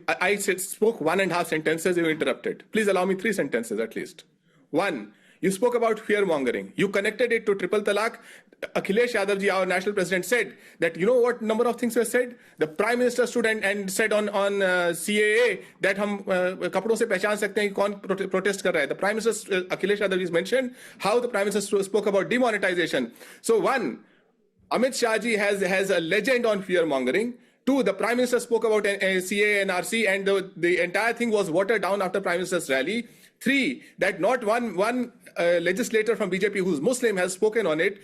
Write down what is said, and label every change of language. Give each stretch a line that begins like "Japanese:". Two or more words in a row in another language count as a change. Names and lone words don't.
English: I spoke 1.5 sentences, you interrupted. Please allow me 3 sentences at least. 1. You spoke about fear-mongering. You connected it to triple talaq. Akhilesh Yadav ji, our national president, said that, you know what number of things were said? The Prime Minister stood and said on CAA that
Hindi: हम कपड़ों से पहचान सकते हैं कौन प्रोटेस्ट कर रहा है.
English: The Prime Minister, Akhilesh Yadav ji mentioned how the Prime Minister spoke about demonetization. So 1, Amit Shah ji has a legend on fear-mongering. 2, the Prime Minister spoke about CAA and RC and the entire thing was watered down after Prime Minister's rally. 3, that not one legislator from BJP who's Muslim has spoken on it.